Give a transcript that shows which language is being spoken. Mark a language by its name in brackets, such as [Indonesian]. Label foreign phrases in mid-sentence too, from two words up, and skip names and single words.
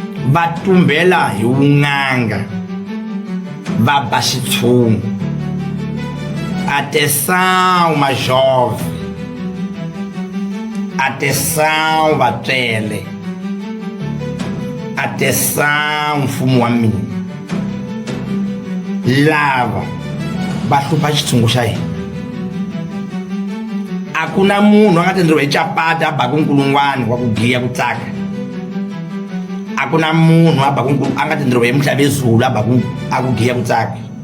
[Tsonga] va tumbela hi vun'anga va ba xitshungu. [Portuguese] Atenção, mais jovem. [Tsonga] Atenção, vatswele. Atenção, mfumo wa mina. Lava va hlupha xitshungu xa hina. A ku na munhu a nga tenderiwa hi chapata a baka nkulungwana wa ku giya ku tsaka. A ku na munhu a nga tenderiwa hi Mhlabezulu a ku giya ku tsaka.